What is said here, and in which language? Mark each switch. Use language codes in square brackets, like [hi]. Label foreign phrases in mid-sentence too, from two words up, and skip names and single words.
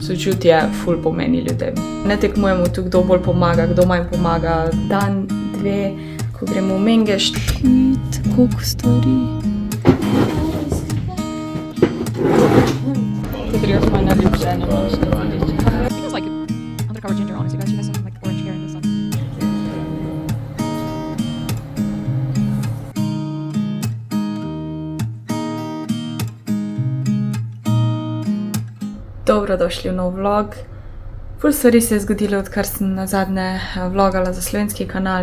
[sl] Sočutje ful pomeni ljudem. Ne tekmujemo tu, kdo bolj pomaga, kdo manj pomaga. Dan, dve, ko gremo v Mengeš, koliko stvari. Kateri je moja najljubša ena? [en] Feels like undercover ginger, honestly, guys. She has some like orange hair in this one. [sl] Dobrodošli v nov vlog. Ful stvari se je zgodilo, odkar sem nazadnje vlogala za slovenski kanal.